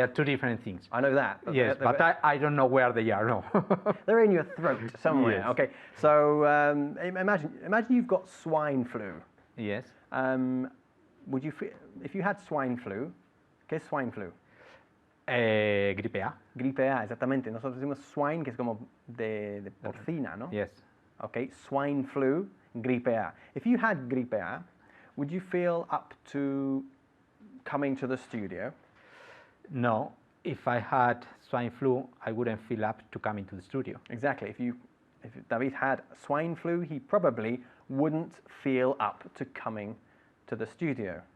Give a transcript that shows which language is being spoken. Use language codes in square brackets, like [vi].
[en] are two different things. I know that. Yes, but I don't know where they are. No. they're in your throat somewhere. Yes. Okay, so imagine you've got swine flu. Yes. Would you feel, if you had swine flu? [es] ¿Qué es swine flu? Gripe A. Gripe A, exactamente. Nosotros decimos swine, que es como de porcina, ¿no? [en] Yes. Okay, swine flu, gripe A. If you had gripe A, would you feel up to coming to the studio? No. If I had swine flu, I wouldn't feel up to come into the studio. Exactly. If David had swine flu, he probably wouldn't feel up to coming to the studio.